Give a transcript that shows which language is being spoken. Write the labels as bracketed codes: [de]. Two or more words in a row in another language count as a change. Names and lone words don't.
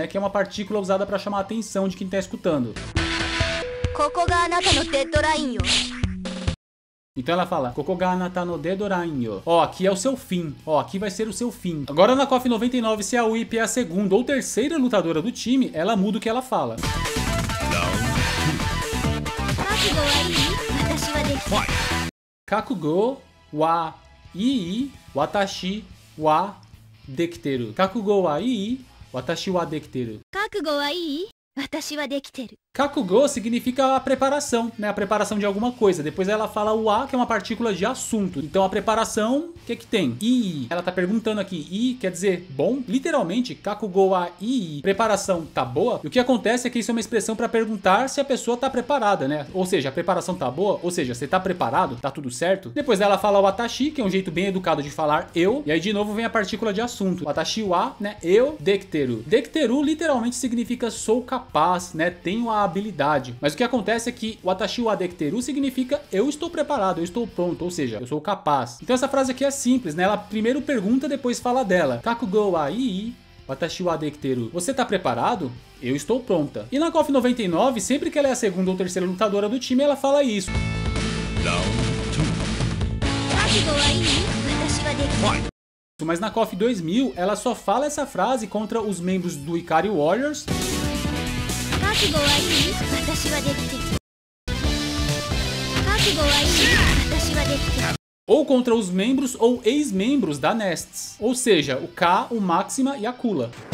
[pt] Que é uma partícula usada para chamar a atenção de quem tá escutando. [ja] ここがあなたのデッドラインよ. [pt] Então ela fala, [ja] ここがあなたのデッドラインよ. [pt] Ó, aqui é o seu fim. Ó, aqui vai ser o seu fim. Agora na KOF 99, se a WIP é a segunda ou terceira lutadora do time, ela muda o que ela fala. [ja] 覚悟はいい私はできてる. 覚悟はいい私はできてる. 覚悟はいい私はできてる. [pt] Kakugo significa a preparação, né? A preparação de alguma coisa. Depois ela fala o a, que é uma partícula de assunto. Então a preparação, o que que tem? I. Ela tá perguntando aqui, i quer dizer bom? Literalmente, [ja] 覚悟はいい. [pt] Preparação tá boa? E o que acontece é que isso é uma expressão para perguntar se a pessoa tá preparada, né? Ou seja, a preparação tá boa? Ou seja, você tá preparado? Tá tudo certo? Depois dela fala o watashi, que é um jeito bem educado de falar eu. E aí de novo vem a partícula de assunto. [ja] 私は, [pt] né? Eu, dekiteru. Dekiteru literalmente significa sou capaz, né? Tenho a habilidade. Mas o que acontece é que [ja] 私はできてる [pt] significa eu estou preparado, eu estou pronto, ou seja, eu sou capaz. Então essa frase aqui é simples, né? Ela primeiro pergunta, depois fala dela. [ja] 覚悟はいい私はできてる. [pt] Você tá preparado? Eu estou pronta. E na KOF 99, sempre que ela é a segunda ou terceira lutadora do time, ela fala isso. Mas na KOF 2000, ela só fala essa frase contra os membros do Ikari Warriors ou contra os membros ou ex-membros da Nests, ou seja, o K, o Máxima e a Kula.